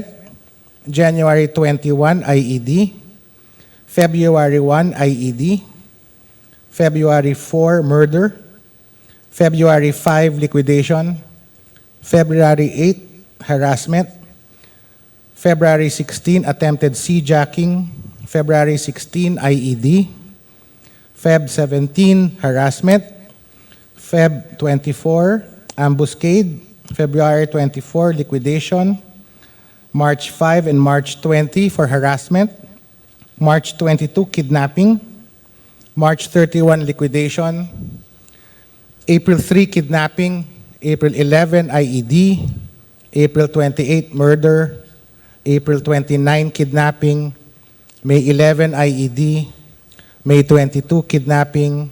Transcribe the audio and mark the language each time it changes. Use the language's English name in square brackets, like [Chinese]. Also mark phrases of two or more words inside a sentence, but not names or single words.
[English] January 21, IED. February 1, IED. February 4, murder. February 5, liquidation. February 8, harassment. February 16, attempted sea-jacking. February 16, IED. Feb 17, harassment. Feb 24, ambuscade. February 24, liquidation. March 5 and March 20 for harassment. March 22, kidnapping. March 31, liquidation. April 3, kidnapping. April 11, IED. April 28, murder. April 29, kidnapping. May 11, IED. May 22, kidnapping.